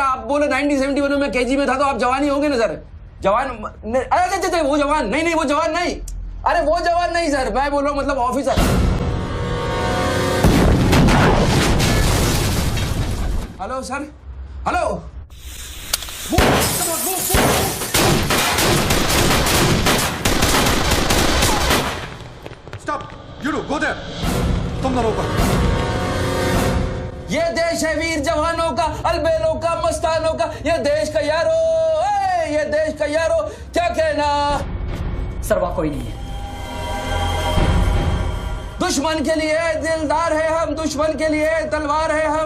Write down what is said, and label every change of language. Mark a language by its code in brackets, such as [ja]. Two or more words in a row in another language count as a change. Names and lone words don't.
[hi] आप बोले 1971 में मैं केजी में था, तो आप जवान ही होंगे ना सर। जवान अरे वो जवान नहीं, वो जवान नहीं। अरे वो जवान नहीं सर, मैं बोल रहा हूँ मतलब ऑफिसर। हेलो सर, हेलो। [en] Stop! You do, go there. [hi] तुम दोनों ऊपर। ये देश है वीर जवानों का, अलबेलों का, मस्तानों का। ये देश का यारो, ये देश का यारो, क्या कहना? सर वहाँ कोई नहीं है। दुश्मन के लिए दिलदार है हम, दुश्मन के लिए तलवार है हम।